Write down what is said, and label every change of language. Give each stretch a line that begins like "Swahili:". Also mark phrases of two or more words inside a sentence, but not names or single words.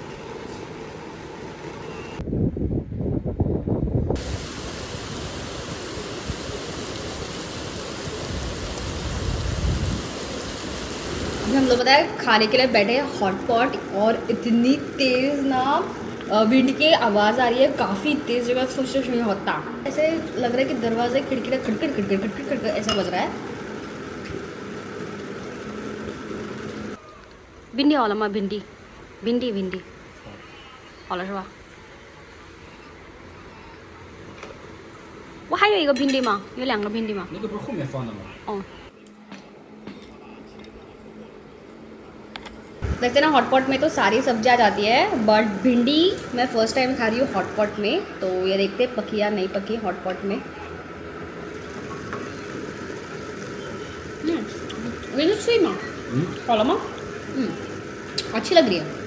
Hindi: हम लोग पता है खाने के लिए बैठे हॉटपॉट और इतनी तेज़ ना विंड की आवाज़ आ रही है, काफ़ी तेज़ जगह सोच नहीं होता। ऐसे लग रहा है कि दरवाजे खिड़की का खटखट खटखट खटखट खटखट ऐसा बज रहा है। भिंडी वाला माँ भिंडी भिंडी भिंडी वाला 是吧？
Chinese: 我还有一个भिंडी吗？有2个भिंडी吗？那个不是后面放的吗？
Hindi: 哦。वैसे ना हॉटपॉट में तो सारी सब्जी आ जाती है, बट भिंडी मैं
English: first time
Hindi: खा रही हूँ हॉटपॉट में, तो ये देखते पकी या नहीं पकी हॉटपॉट में। अच्छी लग रही है।